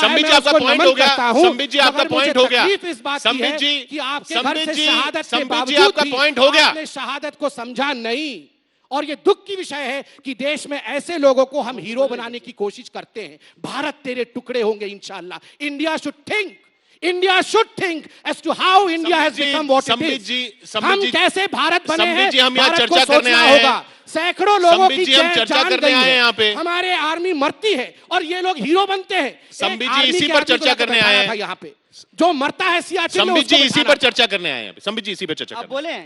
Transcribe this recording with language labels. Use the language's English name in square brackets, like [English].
[Hindi] संबित जी आपका पॉइंट हो गया, संबित जी आपका पॉइंट हो गया, संबित जी कि आपके घर से शहादत के बावजूद आपका पॉइंट हो गया, आपने शहादत को समझा नहीं। और ये दुख की विषय है कि देश में ऐसे लोगों को हम हीरो बनाने की कोशिश करते हैं। भारत तेरे टुकड़े होंगे इंशाअल्लाह। [English] India should think as to how India has become what it is. [Hindi] हम कैसे भारत बने हैं, भारत को सोचना होगा। सैकड़ों लोगों की जान गई है, हमारे आर्मी मरती है और ये लोग हीरो बनते हैं। संबित जी इसी पर चर्चा करने आए हैं यहाँ पे, जो मरता है सियाचिन में, संबित जी इसी पर चर्चा करने आए हैं। संबित जी इसी पर चर्चा बोले,